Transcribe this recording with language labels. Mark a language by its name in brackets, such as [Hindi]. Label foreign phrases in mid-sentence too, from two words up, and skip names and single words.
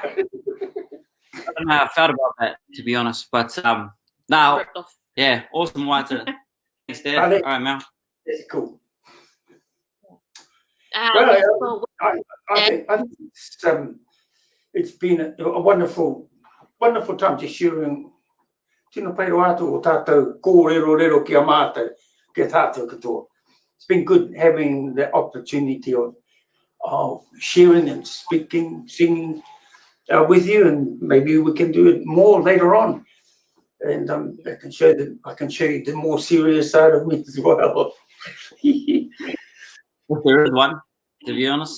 [English] I don't know how I felt about that, to be honest. But now, Ripped off. yeah, awesome water. Thanks, Dad. Are they- All right, Mel. That's cool. Well, I think it's been a wonderful time just sharing [Māori] tino pai roa atu o tātou kōrero ki a mātou ki a tātou katoa. [English] It's been good having the opportunity of sharing and speaking, singing with you, and maybe we can do it more later on. And I can show you the more serious side of me as well. If there is one, to be honest.